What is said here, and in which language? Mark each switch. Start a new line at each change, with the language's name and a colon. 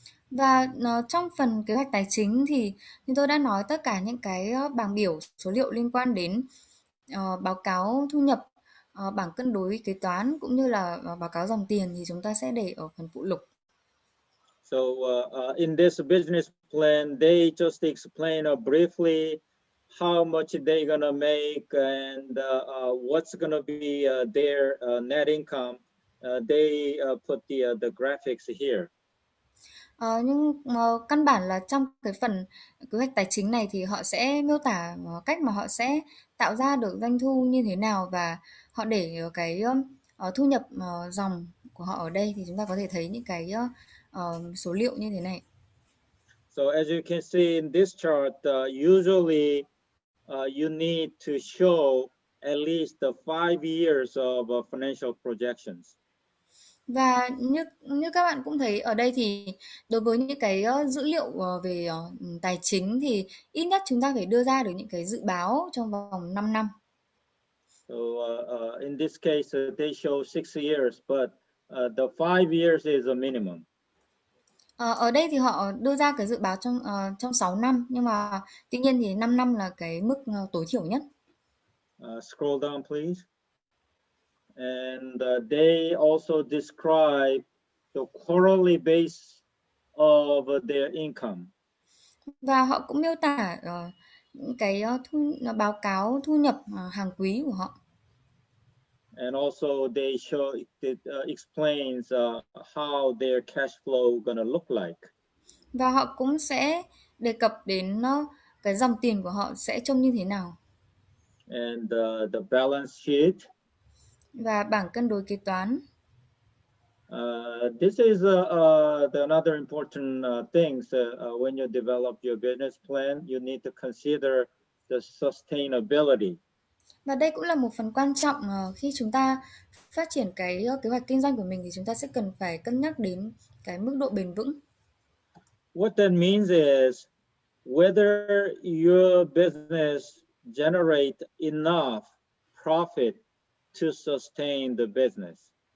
Vietnamese: Và trong phần kế hoạch tài chính thì như tôi đã nói tất cả những cái bảng biểu số liệu liên quan đến báo cáo thu nhập, bảng cân đối kế toán cũng như là báo cáo dòng tiền thì chúng ta sẽ để ở phần phụ lục.
English: So in this business plan, they just explain briefly how much they're gonna make and what's gonna be their net income. They put the graphics here.
Vietnamese: Nhưng căn bản là trong cái phần kế hoạch tài chính này thì họ sẽ miêu tả cách mà họ sẽ tạo ra được doanh thu như thế nào và họ để cái thu nhập dòng của họ ở đây thì chúng ta có thể thấy những cái số liệu như thế này.
English: So as you can see in this chart, usually you need to show at least 5 years of financial projections.
Vietnamese: Và như các bạn cũng thấy ở đây thì đối với những cái dữ liệu về tài chính thì ít nhất chúng ta phải đưa ra được những cái dự báo trong vòng 5 năm.
English: So in this case, they show 6 years, but the 5 years is a minimum.
Vietnamese: Ở đây thì họ đưa ra cái dự báo trong 6 năm nhưng mà tuy nhiên thì 5 năm là cái mức tối thiểu nhất.
English: Scroll down, please. And they also describe the quarterly base of their income.
Vietnamese: Và họ cũng miêu tả những cái báo cáo thu nhập hàng quý của họ.
English: And also they show it explains how their cash flow gonna look like.
Vietnamese: Và họ cũng sẽ đề cập đến cái dòng tiền của họ sẽ trông như thế nào.
English: And the balance sheet.
Vietnamese: Và bảng cân đối kế toán.
English: This is another important things when you develop your business plan. You need to consider the sustainability.
Vietnamese: Và đây cũng là một phần quan trọng khi chúng ta phát triển cái kế hoạch kinh doanh của mình thì chúng ta sẽ cần phải cân nhắc đến cái mức độ bền vững.
English: What that means is whether your business generate enough profit to sustain the business.